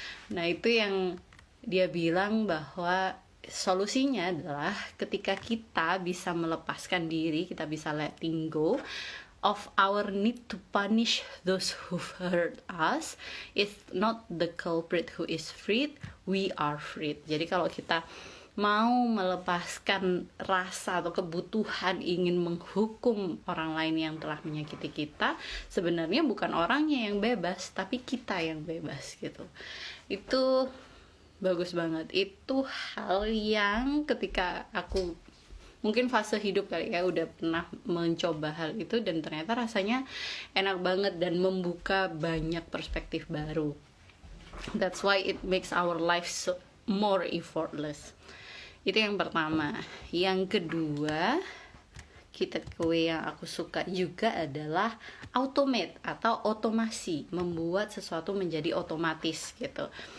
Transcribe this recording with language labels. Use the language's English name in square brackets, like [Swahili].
[Indonesian] Nah itu yang dia bilang bahwa solusinya adalah ketika kita bisa melepaskan diri, kita bisa [English] letting go of our need to punish those who hurt us. It's not the culprit who is freed, we are freed. [Indonesian] Jadi kalau kita mau melepaskan rasa atau kebutuhan ingin menghukum orang lain yang telah menyakiti kita, sebenarnya bukan orangnya yang bebas, tapi kita yang bebas gitu. Itu bagus banget. Itu hal yang ketika aku mungkin fase hidup kali ya udah pernah mencoba hal itu, dan ternyata rasanya enak banget dan membuka banyak perspektif baru. [English] That's why it makes our life so more effortless. [Indonesian] Itu yang pertama. Yang kedua, kita takeaway yang aku suka juga adalah automate atau otomasi, membuat sesuatu menjadi otomatis gitu.